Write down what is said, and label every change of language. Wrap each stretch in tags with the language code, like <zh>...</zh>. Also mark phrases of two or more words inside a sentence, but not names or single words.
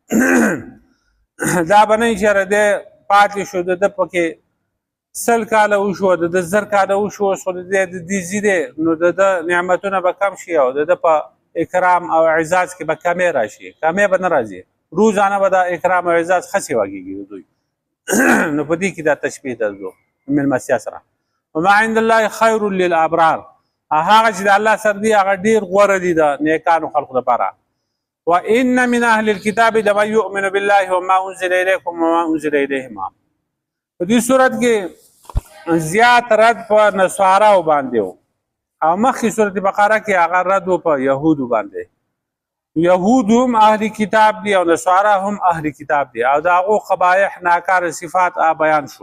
<ps>دا به نه وي چېرې دی پاتې شو د ده پکې 100 کاله وشو د ده 1000 کاله وشو اوس خو د دې ځي دی نو د ده نعمتونه به کم شي او د ده په اکرام او اعزاز کې به کمی راشي، کمی به نه راځي، روزانه به د اکرام او اعزاز ښه سیوا کېږي د دوی نو په دې کې دا تشبیه ده د میلمستیا سره.</ps> <ar>وما عند الله خیر للابرار،</ar> <ps>هغه چې د الله سره دی هغه ډېر غوره دي د نیکانو خلقو لپاره.</ps> <ar>وان من اهل الكتاب لمن یؤمن بالله وما انزل الیکم وما انزل الیهم،</ar> <ps>په دې صورت کې زیات رد په نصاراو باندې و او مخکې صورت بقره کې هغه رد و په یهودو باندې، یهود هم اهل کتاب دي او نصارا هم اهل کتاب دي او د هغو قبایح ناکاره صفات بیان شو.</ps>